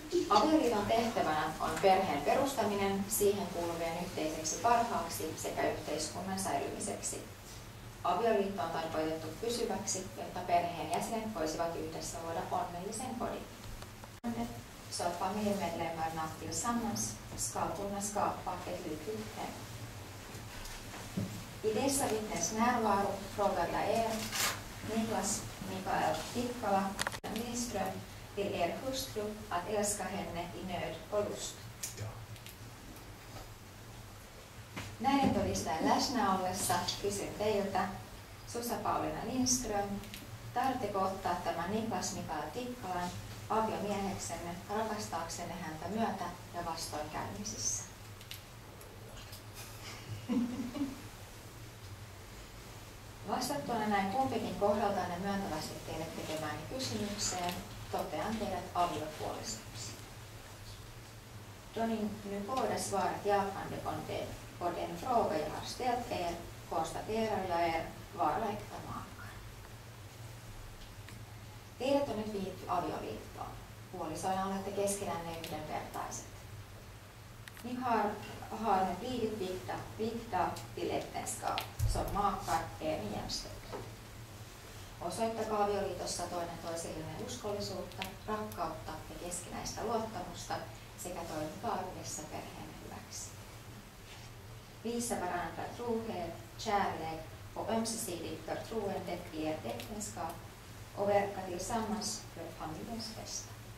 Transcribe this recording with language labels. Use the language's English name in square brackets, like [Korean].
[Finnish] Avioliiton tehtävänä on perheen perustaminen siihen kuuluvien yhteiseksi parhaaksi sekä yhteiskunnan säilymiseksi. Avioliitto on tarkoitettu pysyväksi, jotta perheen jäsenet voisivat yhdessä luoda onnellisen kodin. [Swedish] Så att familjemedlemmarna tillsammans ska kunna skapa ett lyckligt hem. I dessa vittnens närvaro frågar jag er, Niklas Mikael Tikkala ja Lindström, till er hustru att älska henne i nöd och lust. [Finnish] Näiden todistajan läsnä ollessa kysyn teiltä, Susa-Pauliina Lindström, tarvitseko ottaa tämän Niklas Mikael Tikkalan aviomieheksenne rakastaaksenne häntä myötä ja vastoinkäymisissä? Vastattuana näin kumpikin kohdaltanne myöntävästi teille tekemään kysymykseen, totean teidät aviopuolisoksi. [Swedish] Då ni nu båda svarat jakande på den fråga jag har ställt er, konstaterar jag er vara äkta makar. [Finnish] Teidät on nyt viitty avioliittoon. Puolisoina olette keskenänne yhdenvertaiset. [Swedish] Ni har nu blivit vigda till äktenskap som makar är ni jämställda. [Finnish] Osoittakaa avioliitossa toinen toisillenne uskollisuutta, rakkautta ja keskinäistä luottamusta sekä toimikaa yhdessä perheen hyväksi. [Swedish] Visa varandra trohet, kärlek och ömsesidigt förtroende i ert äktenskap och verka tillsammans för familjens bästa.